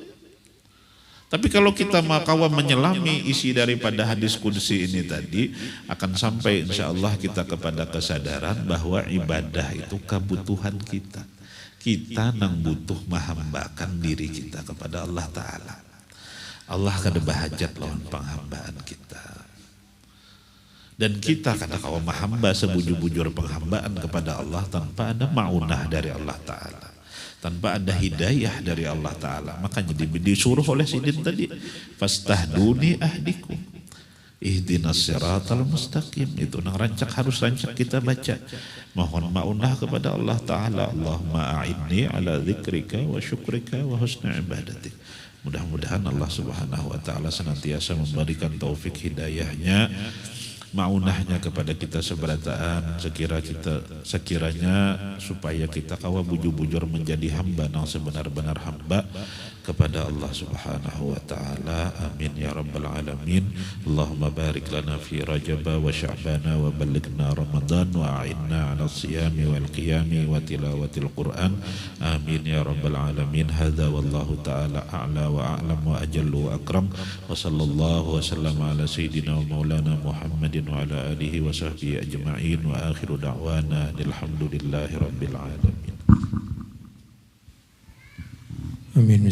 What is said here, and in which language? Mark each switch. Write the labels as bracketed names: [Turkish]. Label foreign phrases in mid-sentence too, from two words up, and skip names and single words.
[Banjar] Tapi kalau kita makawa menyelami isi daripada hadis qudsi ini tadi, akan sampai [Arabic] إن شاء الله [Banjar] kita kepada kesadaran bahwa ibadah itu kebutuhan kita. Kita nang butuh menghambakan diri kita kepada Allah Ta'ala. Allah kada bahajat lawan penghambaan kita. Dan kita kada kawa menghamba sebujur-bujur penghambaan kepada Allah tanpa ada maunah dari Allah Ta'ala, tanpa ada hidayah dari Allah Ta'ala. Makanya disuruh oleh Sidin tadi, [Arabic] فاستهدوني أهدكم اهدنا الصراط المستقيم. [Banjar] Itu nang harus rancak kita baca, mohon maunah kepada Allah Ta'ala. [Arabic] اللهم أعني على ذكرك وشكرك وحسن عبادتك. [Banjar] Mudah-mudahan [Arabic] الله سبحانه وتعالى [Banjar] senantiasa memberikan taufik hidayahnya, maunahnya kepada kita seberataan, sekiranya supaya kita kawa bujur-bujur menjadi hamba nang sebenar-benar hamba kepada [Arabic] الله سبحانه وتعالى. آمين يا رب العالمين. اللهم بارك لنا في رجب وشعبان وبلغنا رمضان وأعنا على الصيام والقيام وتلاوة القرآن. آمين يا رب العالمين. هذا والله تعالى أعلى وأعلم وأجل وأكرم. وصلى الله وسلم على سيدنا ومولانا محمد وعلى آله وصحبه أجمعين. وآخر دعوانا الحمد لله رب العالمين. Amin.